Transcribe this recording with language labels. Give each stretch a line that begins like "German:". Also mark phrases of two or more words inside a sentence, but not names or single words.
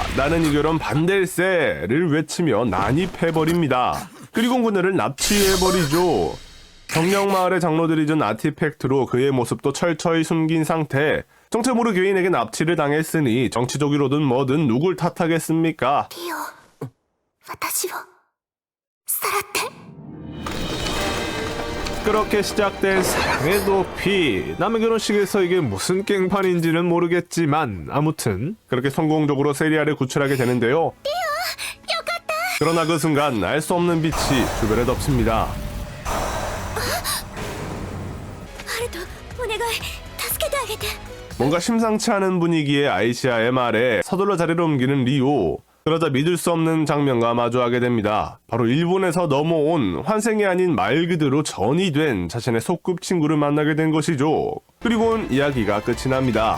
Korean: 나는 이 결혼 반댈세를 외치며 난입해버립니다. 그리고 그녀를 납치해버리죠. 정령마을의 장로들이 준 아티팩트로 그의 모습도 철저히 숨긴 상태. 정체 모를 교인에게 납치를 당했으니 정치적으로든 뭐든 누굴 탓하겠습니까?
Japanese: リオ私をさらって
Korean: 그렇게 시작된 사랑의 도피. 남의 결혼식에서 이게 무슨 깽판인지는 모르겠지만 아무튼 그렇게 성공적으로 세리아를 구출하게 되는데요. 그러나 그 순간 알 수 없는 빛이 주변에 덮칩니다.
Japanese: ハルトお願い助けてあげて
Korean: 뭔가 심상치 않은 분위기의 아이시아의 말에 서둘러 자리를 옮기는 리오. 그러자 믿을 수 없는 장면과 마주하게 됩니다. 바로 일본에서 넘어온 환생이 아닌 말 그대로 전이 된 자신의 소꿉친구를 만나게 된 것이죠. 그리고는 이야기가 끝이 납니다.